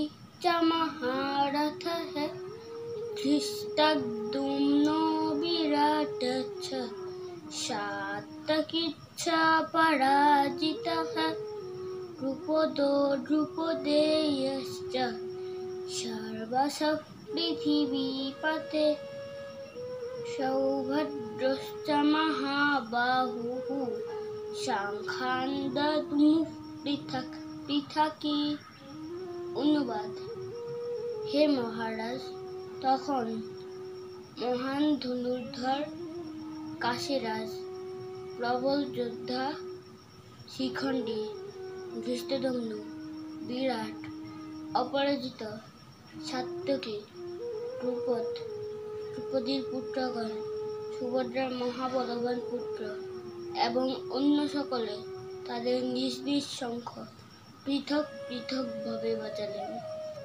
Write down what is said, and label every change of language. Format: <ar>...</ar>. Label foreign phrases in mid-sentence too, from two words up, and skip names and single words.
<sa>च महारथ है, धृष्टद्युम्नो विराटश्च सात्यकिश्च पराजितः, द्रुपदो द्रुपदेयश्च सर्वशः पृथिवीपते, सौभद्रश्च महाबाहुः शंखादमुः पृथक् पृथকি।</sa> <bn>অনুবাদ। হে মহারাজ, তখন মহান ধনুর্ধর কাশীরাজ, প্রবল যোদ্ধা শিখণ্ডী, ধৃষ্টদ্যুম্ন, বিরাট, অপরাজিত, সাত্যকী, দ্রুপদ, দ্রৌপদীর পুত্রগণ, সুভদ্রার মহাবলবান পুত্র এবং অন্য সকলে তাদের নিজ নিজ শঙ্খ পৃথক পৃথক ভাবে বাজালেন।</bn>